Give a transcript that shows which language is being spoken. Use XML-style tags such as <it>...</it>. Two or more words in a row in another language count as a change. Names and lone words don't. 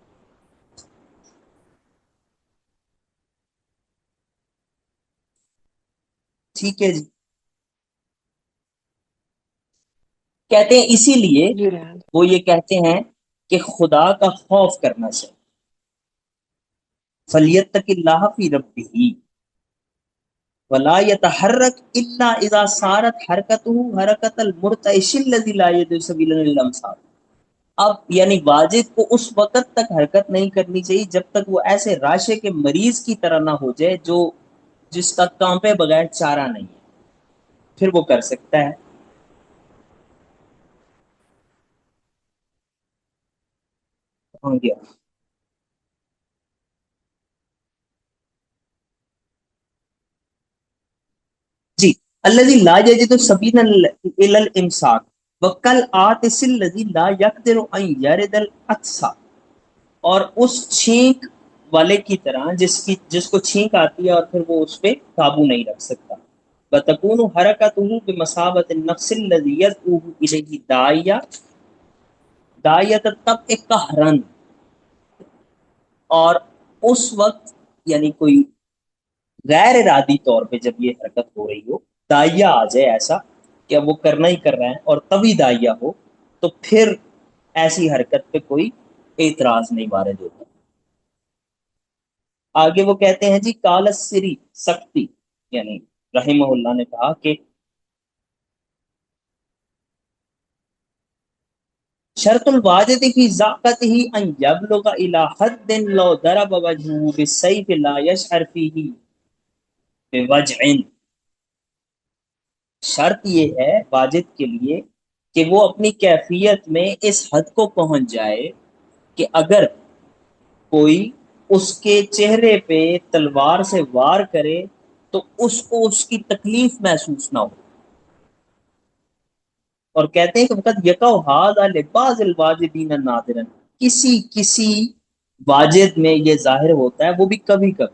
<ur>ٹھیک ہے جی. کہتے ہیں اسی لیے جی رحمان. وہ یہ کہتے ہیں کہ خدا کا خوف کرنا چاہیے,</ur> <ar>فليتق الله في ربه ولا يتحرك إلا إذا صارت حركته حركة المرتعش الذي لا يد سبيل الأمثال.</ar> <ur>اب یعنی واجد کو اس وقت تک حرکت نہیں کرنی چاہیے جب تک وہ ایسے رعشے کے مریض کی طرح نہ ہو جائے جو جس کا کانپے بغیر چارہ نہیں ہے، پھر وہ کر سکتا ہے. ہو گیا جی.</ur> <ar>الذي لا يجد سبيلا إلى الإمساك وكالعاطس الذي لا يقدر أن يرد الأقصى.</ar> <ur>اور اس چھینک والے کی طرح جس کو چھینک آتی ہے اور پھر وہ اس پہ قابو نہیں رکھ سکتا.</ur> <ar>فتكون حركته بمثابة النفس الذي يدعوه إليه داعية داعية تب إك قهرا.</ar> <ur>اور اس وقت یعنی کوئی غیر ارادی طور پہ جب یہ حرکت ہو رہی ہو، داعیہ آ جائے ایسا کہ اب وہ کرنا ہی کر رہے ہیں اور تبھی داعیہ ہو، تو پھر ایسی حرکت پہ کوئی اعتراض نہیں وارد ہوتا. آگے وہ کہتے ہیں جی کالسری سختی، یعنی رحمہ اللہ نے کہا کہ</ur> <ar>شرط الواجد في ذاقة هي أن يبلغ إلى حد لو ضرب وجهه بالسيف لا يشعر فيه بوجع.</ar> <ur>شرط یہ ہے واجد کے لیے کہ وہ اپنی کیفیت میں اس حد کو پہنچ جائے کہ اگر کوئی اس کے چہرے پہ تلوار سے وار کرے تو اس کو اس کی تکلیف محسوس نہ ہو. اور کہتے ہیں کہ</ur> <ar>وقد يقع هذا لبعض الواجدين نادرا,</ar> <ur>کسی کسی واجد میں یہ ظاہر ہوتا ہے، وہ بھی کبھی کبھی.</ur>